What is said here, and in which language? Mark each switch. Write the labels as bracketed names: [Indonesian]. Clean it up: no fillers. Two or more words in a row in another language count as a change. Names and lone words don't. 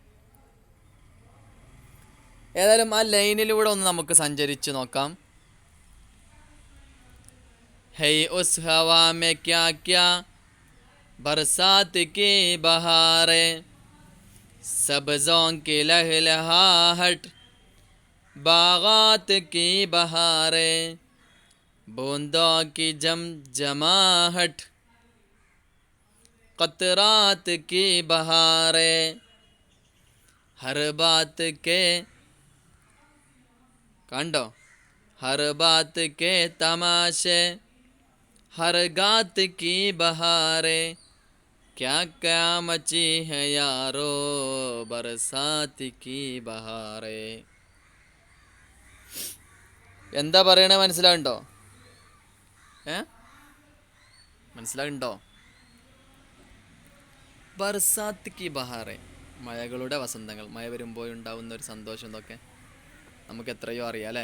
[Malayalam] ഏതായാലും ആ ലൈനിലൂടെ ഒന്ന് നമുക്ക് സഞ്ചരിച്ച് നോക്കാം. [Hindi] है उस हवा में क्या क्या बरसात की बहारें सब्ज़ों की लहलहाहट बागात की बहारें बूंदों की जमजमाहट कतरात की बहारें हर बात के कांडो हर बात के तमाशे हर गात की बहारें क्या क्या मची है यारो बरसात की बहारे. [Malayalam] എന്താ പറയണേ മനസ്സിലാവുണ്ടോ? മനസ്സിലാവുണ്ടോ? [Hindi] बरसात की बहारें, [Malayalam] മഴകളുടെ വസന്തങ്ങൾ. മഴ വരുമ്പോൾ ഉണ്ടാവുന്ന ഒരു സന്തോഷം എന്നൊക്കെ നമുക്ക് എത്രയോ അറിയാം അല്ലേ?